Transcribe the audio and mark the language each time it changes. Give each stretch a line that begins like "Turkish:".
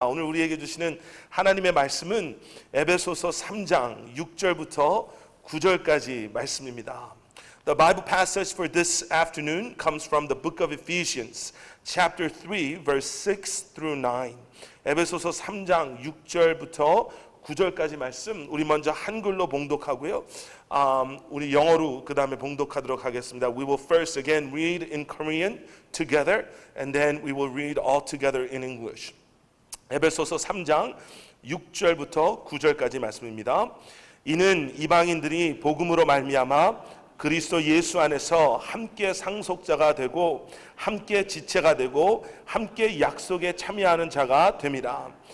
Korean: 오늘 우리에게 주시는 하나님의 말씀은 에베소서 3장 6절부터 9절까지 말씀입니다.
English: The Bible passage for this afternoon comes from the book of Ephesians, chapter 3, verse 6 through 9.
Korean: 에베소서 3장 6절부터 9절까지 말씀 우리 먼저 한글로 봉독하고요. 우리 영어로 그 다음에 봉독하도록 하겠습니다.
English: We will first again read in Korean together and then we will read all together in English.
Korean: 에베소서 3장 6절부터 9절까지 말씀입니다. 이는 이방인들이 복음으로 말미암아 그리스도 예수 안에서 함께 상속자가 되고 함께 지체가 되고 함께 약속에 참여하는 자가 됨이라.